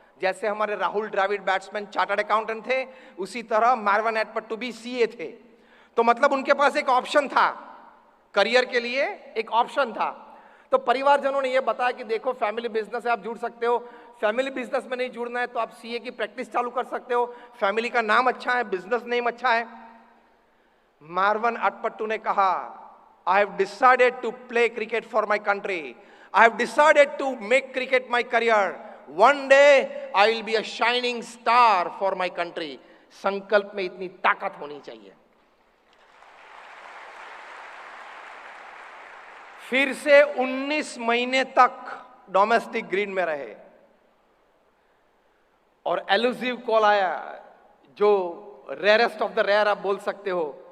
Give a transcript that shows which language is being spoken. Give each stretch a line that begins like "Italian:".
Hindi: जैसे हमारे Rahul Dravid batsman chartered accountant थे, उसी तरह मार्वन अटपट्टू भी सीए थे। तो मतलब उनके पास एक ऑप्शन था, करियर के लिए एक ऑप्शन था। तो परिवारजनों ने यह बताया कि देखो फैमिली बिजनेस है, आप जुड़ सकते हो। फैमिली बिजनेस में नहीं जुड़ना है तो आप सीए की प्रैक्टिस चालू कर सकते हो, फैमिली का नाम अच्छा है, बिजनेस नेम अच्छा है। मार्वन अटपट्टू ने कहा,
English: I have decided to play cricket for my country. I have decided to make cricket my career. One day I will be a shining star for my country.
Hindi: संकल्प में इतनी ताकत होनी चाहिए। फिर से 19 महीने तक डोमेस्टिक ग्रीन में रहे और एलुसिव कॉल आया, जो
English: rarest of the rare
Hindi: आप बोल सकते हो।